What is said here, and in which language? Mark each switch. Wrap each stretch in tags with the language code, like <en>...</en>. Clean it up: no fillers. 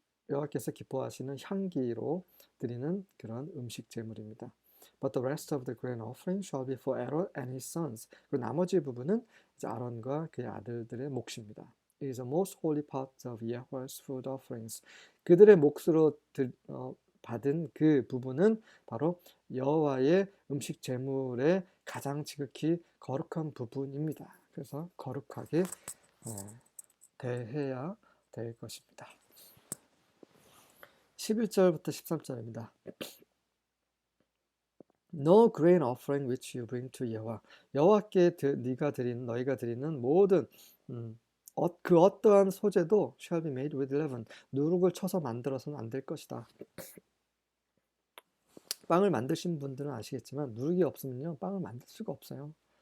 <ko>여호와께서 기뻐하시는 향기로 드리는 그런 음식 제물입니다.</ko> <en>But the rest of the grain offering shall be for Aaron and his sons.</en> <ko>그리고 나머지 부분은 이제 아론과 그의 아들들의 몫입니다.</ko> <en>It is the most holy part of Yahweh's food offerings.</en> <ko>그들의 몫으로 받은 그 부분은 바로 여호와의 음식 제물의 가장 지극히 거룩한 부분입니다. 그래서 거룩하게 대해야 될 것입니다. 11절부터 13절입니다.</ko> <en>No grain offering which you bring to 여호와.</en> <ko>여호와께 너희가 드리는 모든 그 어떠한 소재도</ko> <en>shall be made with leaven.</en> <ko>누룩을 쳐서 만들어서는 안 될 것이다. 빵을 만드신 분들은 아시겠지만 누룩이 없으면요 빵을 만들 수가 없어요.</ko>